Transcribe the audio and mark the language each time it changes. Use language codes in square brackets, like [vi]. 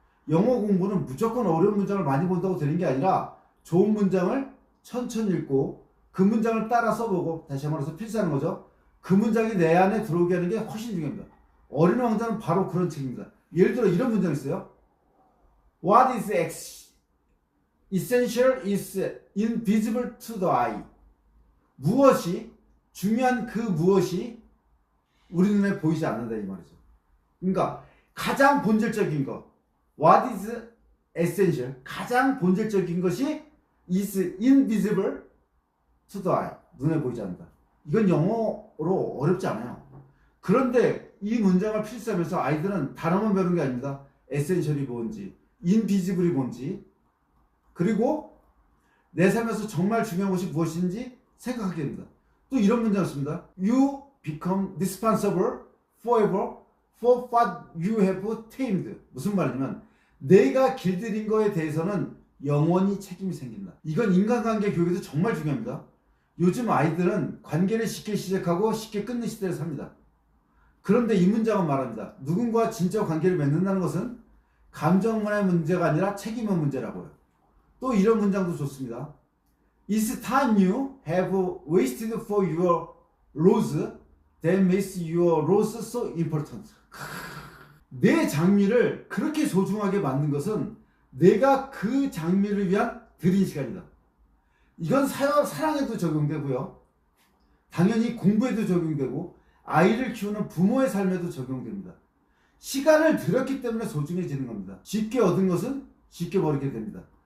[ko] 영어 공부는 무조건 어려운 문장을 많이 본다고 되는 게 아니라 좋은 문장을 천천히 읽고 그 문장을 따라 써보고, 다시 말해서 필사하는 거죠. 그 문장이 내 안에 들어오게 하는 게 훨씬 중요합니다. 어린 왕자는 바로 그런 책입니다. 예를 들어 이런 문장이 있어요. [en] What is essential is invisible to the eye. [ko] 무엇이, 중요한 그 무엇이 우리 눈에 보이지 않는다 이 말이죠. 그러니까 가장 본질적인 것, [en] What is essential, [ko] 가장 본질적인 것이 [en] is invisible to the eye. [ko] 눈에 보이지 않는다. 이건 영어로 어렵지 않아요. 그런데 이 문장을 필사하면서 아이들은 단어만 배우는 게 아닙니다. essential이 뭔지, invisible이 뭔지, 그리고 내 삶에서 정말 중요한 것이 무엇인지 생각하게 됩니다. 또 이런 문장을 씁니다. [en] You become responsible forever for what you have tamed. [ko] 무슨 말이냐면 내가 길들인 거에 대해서는 영원히 책임이 생긴다. 이건 인간관계 교육에서 정말 중요합니다. 요즘 아이들은 관계를 쉽게 시작하고 쉽게 끊는 시대를 삽니다. 그런데 이 문장은 말합니다. 누군가와 진짜 관계를 맺는다는 것은 감정만의 문제가 아니라 책임의 문제라고요. 또 이런 문장도 좋습니다. [en] It's time you have wasted for your rose that makes your rose so important. [ko] 내 장미를 그렇게 소중하게 만든 것은 내가 그 장미를 위한 들인 시간이다. 이건 사랑에도 적용되고요. 당연히 공부에도 적용되고 아이를 키우는 부모의 삶에도 적용됩니다. 시간을 들였기 때문에 소중해지는 겁니다. 쉽게 얻은 것은 쉽게 버리게 됩니다.